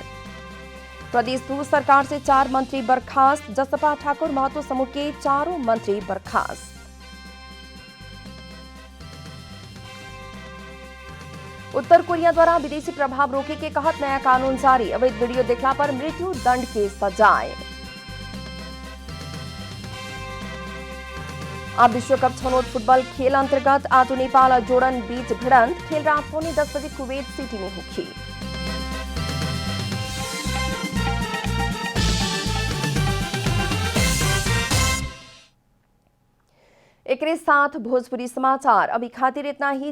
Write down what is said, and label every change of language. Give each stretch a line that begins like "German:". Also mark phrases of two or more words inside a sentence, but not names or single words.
Bhojpuri: प्रदेश 2 सरकार से 4 मंत्री बर्खास्त। जसपा ठाकुर महतो समूह के 4 मंत्री बर्खास्त। उत्तर कोरिया द्वारा विदेशी प्रभाव रोके के कहत नया कानून जारी। अवैध वीडियो देखला पर मृत्यु दंड के सजाए। अब विश्वकप छनौट फुटबॉल खेल अंतर्गत आज नेपाल और जोर्डन बीच भिड़ंत। खेल रात 9:10 बजे कुवैत सिटी में होगी। एक साथ भोजपुरी समाचार अभी खातिर इतना ही।